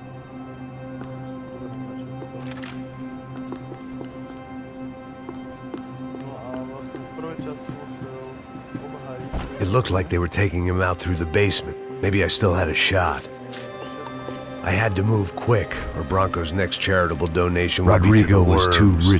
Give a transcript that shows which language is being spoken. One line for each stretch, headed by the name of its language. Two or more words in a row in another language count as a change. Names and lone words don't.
Slovak: No a vlastne v prvej časti musel obhájiť.
English: It looked like they were taking him out through the basement. Maybe I still had a shot. I had to move quick, or Bronco's next charitable donation would be to the Rodrigo was too worms.